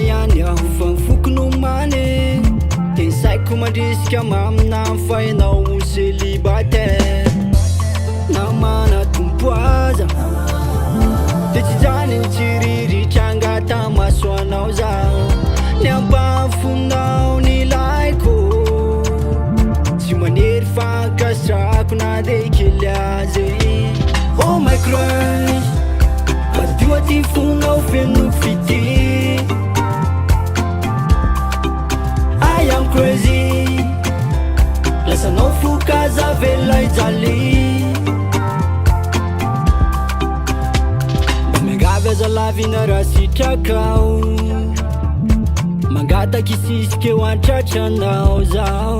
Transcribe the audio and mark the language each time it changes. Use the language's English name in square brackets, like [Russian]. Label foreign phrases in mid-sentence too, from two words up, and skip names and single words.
[Malagasy] ihany aho fa mifokony mane de saiko mandrisika mamina fa ianao célibataire namana tompo aza de tsy zany tsiriritry angata maso anao zaho ny ampafonao ny laiko tsy manery fankasitrako na de kely azy [English] oh my crush [Malagasy] madio ty fonao feno fity [English] I am crazy [Malagasy] lasanao fokaza vela ijaly mba miangavy aza lavina raha sitrakao mangataky isisika eo antratranao zao